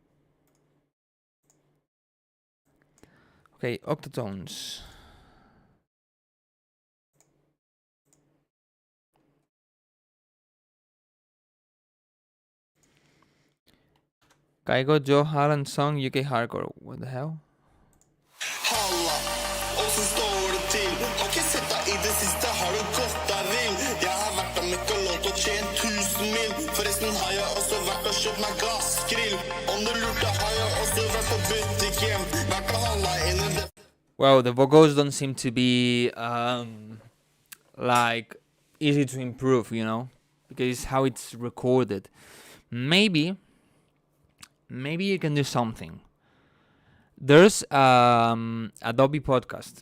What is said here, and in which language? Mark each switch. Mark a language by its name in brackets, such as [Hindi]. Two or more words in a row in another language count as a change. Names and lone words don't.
[English] Okay, octatones. Kaigo Joe Halland song UK Hardcore. What the hell? [Norwegian] Halla, og så står det til. Har ikke sett deg i det siste, har du gått deg vill? Jeg har vært og møkka låt og tjent 1000 mil. Forresten har jeg også vært og kjøpt meg gassgrill. Om du lurte har jeg også vært på butikken. Vært og handla inn i det. [English] Well, the vocals don't seem to be like easy to improve, you know, because it's how it's recorded. Maybe you can do something. There's Adobe Podcast.